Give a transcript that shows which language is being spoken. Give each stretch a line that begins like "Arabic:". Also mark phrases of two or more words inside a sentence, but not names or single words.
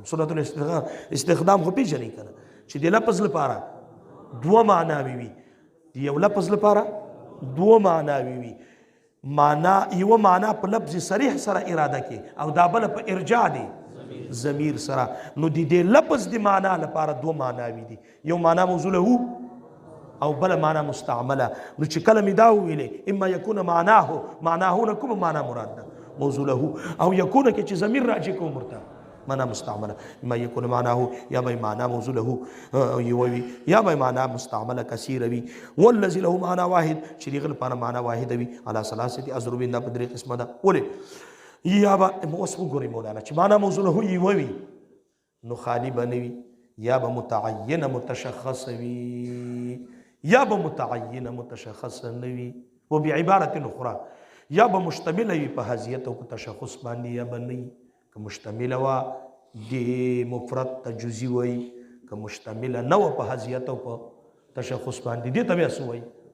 Arabic: صنعت الاستخدام
Pashto: خو پیژنې کنه چې د لفظ لپاره دوه معناوي وي د یو لفظ لپاره دوه معناوي وي معنا یوه معنا په لفظ صریح سره اراده کې او دا بله په ارجاع دی ضمیر سره نو د دې لفظ د معنا لپاره دوه معناوي دي یو معنا موضوع له او بل معنا مستعمله نو چې کله مې دا وویلې
Arabic: اما یکون معناه
Pashto: نه کومه معنا مراد ده موضوع له او یکون کې چې ضمیر راجع کوم ورته معنا مستعمله
Arabic: اما یکون معناه
Pashto: یا به معنا موضوع له یووي یا به معنا مستعمله کثیره وي
Arabic: والذي له معنا واحد
Pashto: چې دغه لپاره معنا واحده وي
Arabic: على ثلاثه اضرب
Pashto: دا په درې قسمه ده ولې یا به اوس وګورئ مولانا چې معنا موضوع له یووي نو خالی به نه وي یا به متعینه متشخص وي یا به متعینه متشخص نه وي
Arabic: و بعبارة اخرى
Pashto: یا به مشتمل وي په حیثیت او په تشخص باندې یا به نه وي که مشتمل وه د مفرد ته جزئی وایي که مشتمل نه وه په حیثیت او په تشخص باندې دې ته بیا څه وایي